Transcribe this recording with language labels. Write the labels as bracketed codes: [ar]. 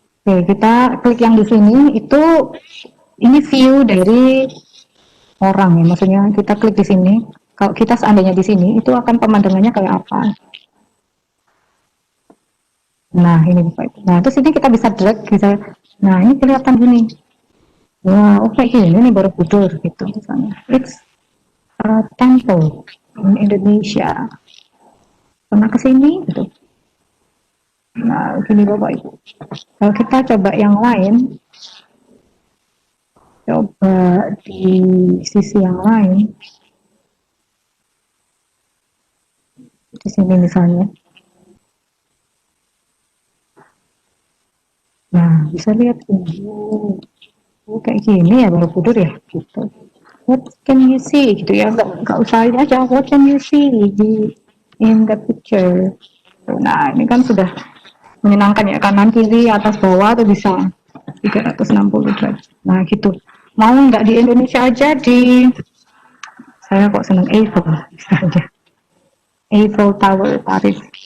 [id] Oke, kita klik yang di sini itu, ini view dari orang ya, maksudnya kita klik di sini. Kalau kita seandainya di sini, itu akan pemandangannya kayak apa? Nah, ini Bapak Ibu. Nah, terus ini kita bisa drag, bisa. Nah, ini kelihatan gini. Wah, oke ini nih Borobudur gitu misalnya. [en] It's a temple in Indonesia. [id] Pernah ke sini gitu. Nah, gini Bapak Ibu. Kalau kita coba yang lain, coba di sisi yang lain, di sini misalnya. Nah, bisa lihat ini. Oh, kayak gini ya Borobudur ya, gitu. [en] What can you see [id] gitu ya, nggak usah ini aja. [en] What can you see in the picture. [id] Nah, ini kan sudah menyenangkan ya, kanan kiri atas bawah tuh bisa 360 derajat. Nah gitu, mau nggak di Indonesia aja, di saya kok seneng Eiffel misalnya, Eiffel Tower Paris.